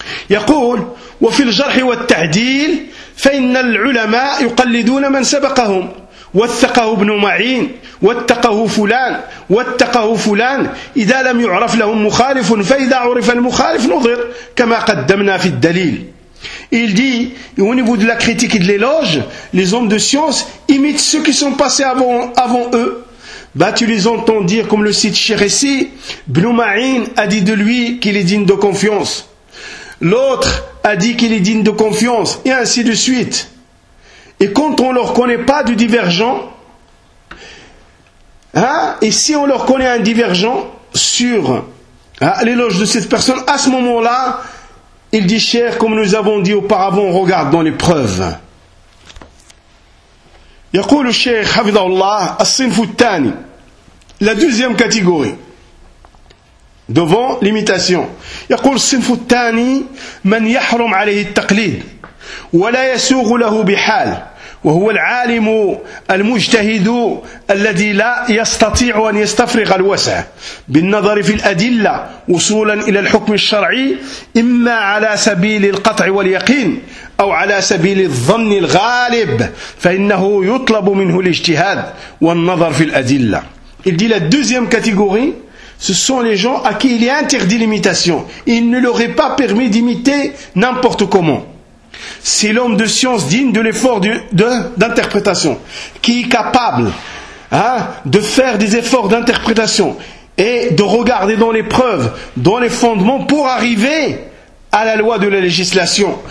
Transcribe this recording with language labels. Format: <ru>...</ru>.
<ar>يقول وفي الجرح والتعديل فإن العلماء يقلدون من سبقهم واتقه ابن معين واتقه فلان واتقه فلان إذا لم يعرف لهم مخالف فإذا عرف المخالف نظر كما قدمنا في الدليل.</ar> <fr>Il dit au niveau de la critique et de l'éloge, les hommes de science imitent ceux qui sont passés avant eux. Tu les entends dire comme le cite Chéressi, ibn Ma'in a dit de lui qu'il est digne de confiance. L'autre a dit qu'il est digne de confiance, et ainsi de suite. Et quand on ne leur connaît pas de divergent, et si on leur connaît un divergent sur l'éloge de cette personne, à ce moment-là, il dit cher, comme nous avons dit auparavant, on regarde dans les preuves.</fr> <ar>يقول الشيخ حفظه الله الصنف الثاني,</ar> <fr>la deuxième catégorie. Devant l'imitation.</fr> <ar>يقول الصنف الثاني من يحرم عليه التقليد ولا يسوغ له بحال وهو العالم المجتهد الذي لا يستطيع أن يستفرغ الوسع بالنظر في الأدلة وصولا إلى الحكم الشرعي إما على سبيل القطع واليقين أو على سبيل الظن الغالب فإنه يطلب منه الاجتهاد والنظر في الأدلة.</ar> <fr>Il dit la deuxième catégorie, ce sont les gens à qui il est interdit l'imitation. Il ne leur est pas permis d'imiter n'importe comment. C'est l'homme de science digne de l'effort d'interprétation, qui est capable de faire des efforts d'interprétation et de regarder dans les preuves, dans les fondements, pour arriver à la loi de la législation.</fr>